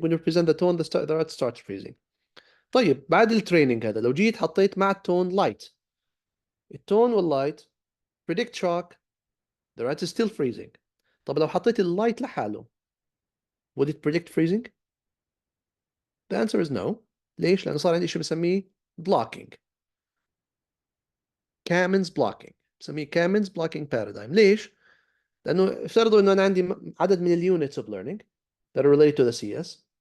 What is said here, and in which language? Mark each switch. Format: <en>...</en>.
<en>When you present the tone, the rat starts freezing.</en> <ar>طيب بعد التريننج هذا لو جيت حطيت مع التون light, التون والlight</ar> <en>predict shock, the rat is still freezing.</en> <ar>طب لو حطيت اللايت لحاله,</ar> <en>would it predict freezing? The answer is no.</en> <ar>ليش؟ لأنه صار عندي شيء بسميه blocking.</ar> <en>Kamen's blocking. بسميه Kamen's blocking paradigm.</en> <ar>ليش؟ لأنه افترضوا إنه أنا عندي عدد من</ar> <en>الunits of learning that are related to the CS.</en>